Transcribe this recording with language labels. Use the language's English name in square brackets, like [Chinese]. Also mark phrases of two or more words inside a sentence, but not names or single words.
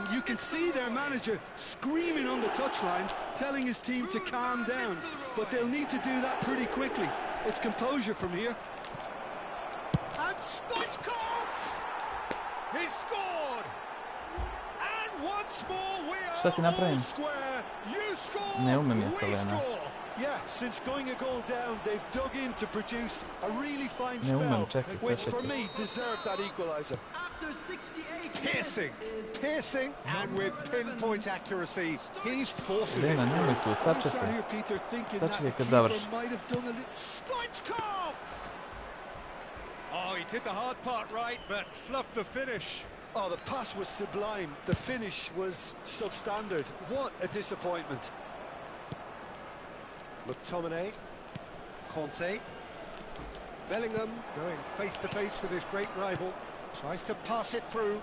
[English] You can see their manager screaming on the touchline, telling his team to calm down. But they'll need to do that pretty quickly. It's composure from here. And Stoichkov! He's scored! And once more we [Serbian] Šta ti [English] are [Serbian] napravim? [English] all square. You score, [Serbian] Ne umem ja [English] we [Serbian] Celena. [English] score. Yeah, since going a goal down, they've dug in to produce a really fine [Serbian] Ne [English] spell, [Serbian] umem, čekaj, [English] which for [Serbian] čekaj. [English] me deserved that equaliser. After 68 Piercing, and with pinpoint accuracy, he forces it [Serbian] Lena, nemoj [English] through. [Serbian] tu, [English] I'm sat [Serbian] sačekaj. [English] here, Peter, thinking that [Serbian] Sačekaj kad [English] keeper [Serbian] završi. [English] might have done a little... Stoichkov! Oh, he did the hard part right, but fluffed the finish. Oh, the pass was sublime. The finish was substandard. What a disappointment. McTominay, Conte, Bellingham going face-to-face with his great rival, tries to pass it through.